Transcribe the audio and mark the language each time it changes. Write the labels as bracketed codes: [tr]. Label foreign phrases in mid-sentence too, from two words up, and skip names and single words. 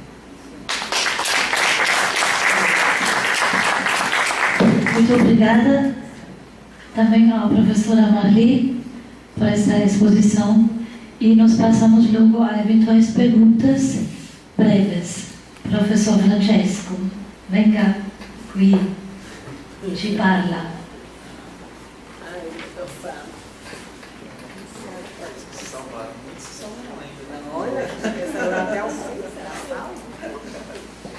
[pt] Muito obrigada também à professora Marli por essa exposição, e nós passamos logo a eventuais perguntas breves. [it] Professor Francesco, venga qui, ci parla. [pt] Olha, até o fim, será salvo?